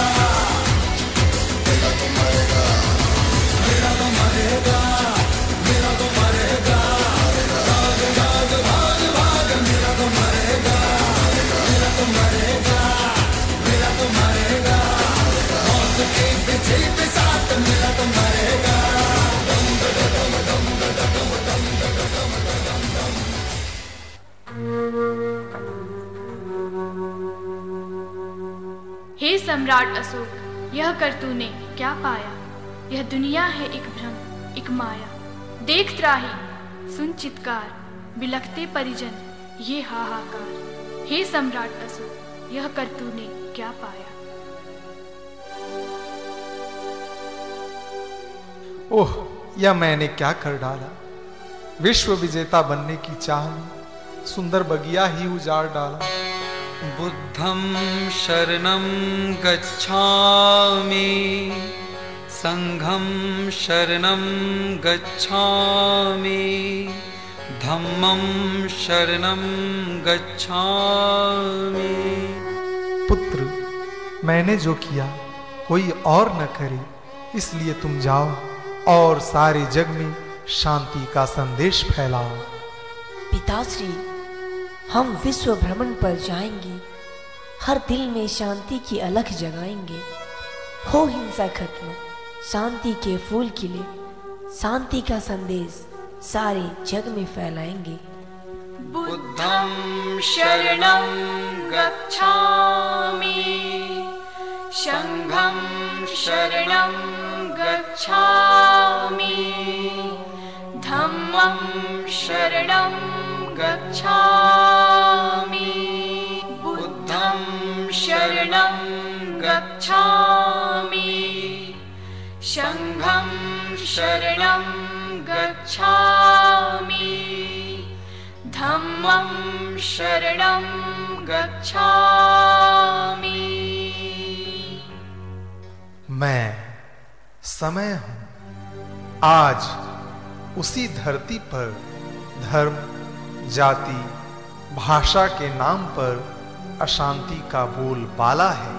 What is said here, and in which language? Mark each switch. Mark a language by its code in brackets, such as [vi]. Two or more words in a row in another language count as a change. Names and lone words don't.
[hi] मेरा तो मरेगा मेरा तो मरेगा मेरा तो मरेगा भाग भाग भाग भाग मेरा तो मरेगा मेरा तो मरेगा मेरा तो मरेगा मौत के पीछे पे साथ मेरा तो मरेगा डम डम डम डम डम डम डम डम हे सम्राट अशोक, यह कर तूने क्या पाया? यह दुनिया है एक भ्रम, एक माया। देख त्राही, सुन चित्कार, बिलखते परिजन ये हाहाकार। हे सम्राट अशोक, यह कर तूने क्या पाया? ओह, यह मैंने क्या कर डाला। विश्व विजेता बनने की चाह में सुंदर बगिया ही उजाड़ डाला। [pi] बुद्धं शरणं गच्छामि, संघं शरणं गच्छामि, धम्मं शरणं गच्छामि। [hi] पुत्र, मैंने जो किया कोई और न करे, इसलिए तुम जाओ और सारे जग में शांति का संदेश फैलाओ। पिताश्री, हम विश्व भ्रमण पर जाएंगे, हर दिल में शांति की अलख जगाएंगे। हो हिंसा खत्म, शांति के फूल खिले, शांति का संदेश सारे जग में फैलाएंगे। [pi] बुद्धं शरणं गच्छामि, संघं शरणं गच्छामि, धम्मं शरणं गच्छामि, बुद्धं शरणं गच्छामि, संघं शरणं गच्छामि, धम्मं शरणं गच्छामि। [hi] मैं समय हूं, आज उसी धरती पर धर्म, जाति, भाषा के नाम पर अशांति का बोल बाला है।